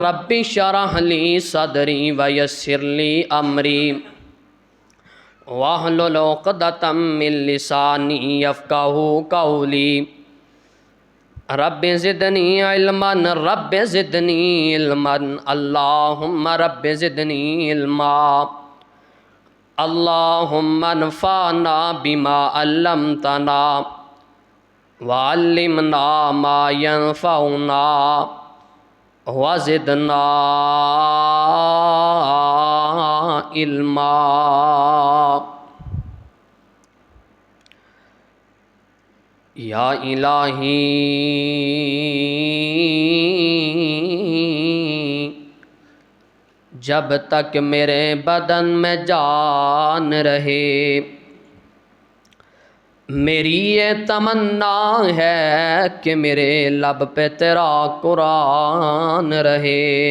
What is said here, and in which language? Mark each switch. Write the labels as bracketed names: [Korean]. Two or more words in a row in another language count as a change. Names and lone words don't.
[Arabic] رب اشرح لي صدري ويسر لي أمري واحلل عقدة من لساني يفقهوا قولي. رب زدني علما رب زدني علما اللهم رب زدني علما اللهم انفعنا بما علمتنا وعلمنا ما ينفعنا وزدنا علما. [Urdu] یا الٰہی جب تک میرے بدن میں جان رہے میری یہ تمنا ہے کہ میرے لب پہ تیرا قرآن رہے,